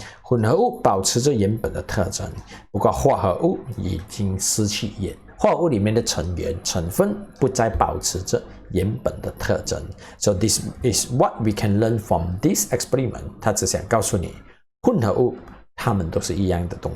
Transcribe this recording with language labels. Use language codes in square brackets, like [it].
[zh] 混合物保持着原本的特征，不过化合物已经失去化合物里面的成员成分不再保持着原本的特征。 [en] So this is what we can learn from this experiment. [zh] 他只想告诉你，混合物它们都是一样的东西。化合过后，新的东西出生了。